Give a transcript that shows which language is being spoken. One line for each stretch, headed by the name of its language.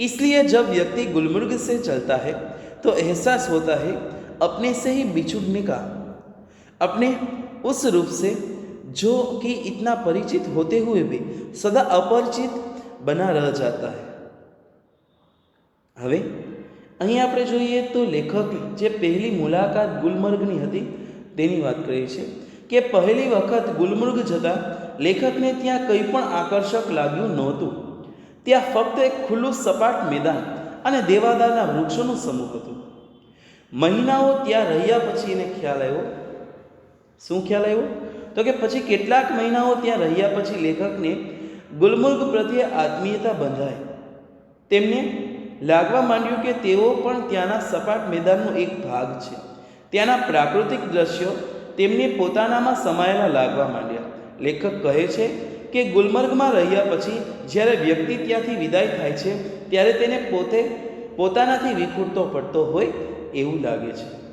Hindi: इसलिए जब व्यक्ति गुलमर्ग से चलता है तो एहसास होता है अपने से ही बिछुड़ने का, अपने उस रूप से जो कि इतना परिचित होते हुए भी सदा अपरिचित बना रह जाता है।
Gujarati: હવે અહીં આપણે જોઈએ તો લેખક જે પહેલી મુલાકાત ગુલમર્ગની હતી તેની વાત કરી છે કે પહેલી વખત ગુલમર્ગ જતા લેખકને ત્યાં કંઈ પણ આકર્ષક લાગ્યું નહોતું। ત્યાં ફક્ત એક ખુલ્લું સપાટ મેદાન અને દેવાદારના વૃક્ષોનું સમૂહ હતું। મહિનાઓ ત્યાં રહ્યા પછી એને ખ્યાલ આવ્યો, શું ખ્યાલ આવ્યો? તો કે પછી કેટલાક મહિનાઓ ત્યાં રહ્યા પછી લેખકને ગુલમર્ગ પ્રત્યે આત્મીયતા બંધાઈ। તેમને लागवा मांड्यु के तेओ पण त्याना सपाट मैदाननो एक भाग छे। त्याना प्राकृतिक दृश्यों તેમને પોતાનામાં સમાયેલા લાગવા માંડ્યા. લેખક કહે છે કે ગુલમર્ગમાં રહ્યા પછી જ્યારે વ્યક્તિ ત્યાંથી વિદાય થાય છે ત્યારે તેને પોતાનાથી વિખૂટતો પડતો હોય એવું લાગે છે.